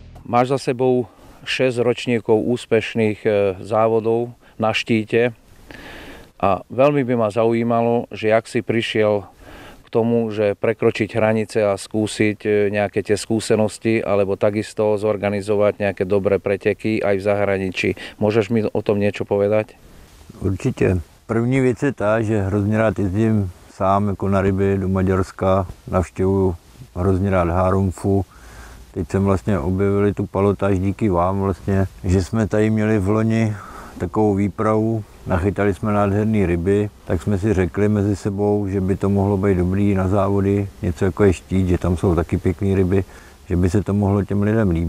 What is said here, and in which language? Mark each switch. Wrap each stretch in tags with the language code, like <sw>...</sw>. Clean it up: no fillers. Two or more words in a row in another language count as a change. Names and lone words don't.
<sk>Máš za sebou 6 ročníkov úspešných závodov na štíte a veľmi by ma zaujímalo, že jak si prišiel k tomu, že prekročiť hranice a skúsiť nejaké tie skúsenosti alebo takisto zorganizovať nejaké dobré preteky aj v zahraničí. Môžeš mi o tom niečo povedať?</sk> <cs>Určitě. První věc je ta, že hrozně rád jezdím sám jako na ryby do Maďarska, navštěvuju hrozně rád Hárumfu. Teď jsem vlastně objevili tu palotáž díky vám vlastně, že jsme tady měli v loni takovou výpravu, nachytali jsme nádherné ryby, tak jsme si řekli mezi sebou, že by to mohlo být dobrý na závody, něco jako je štít, že tam jsou taky pěkné ryby, že by se to mohlo těm lidem líbit.</cs>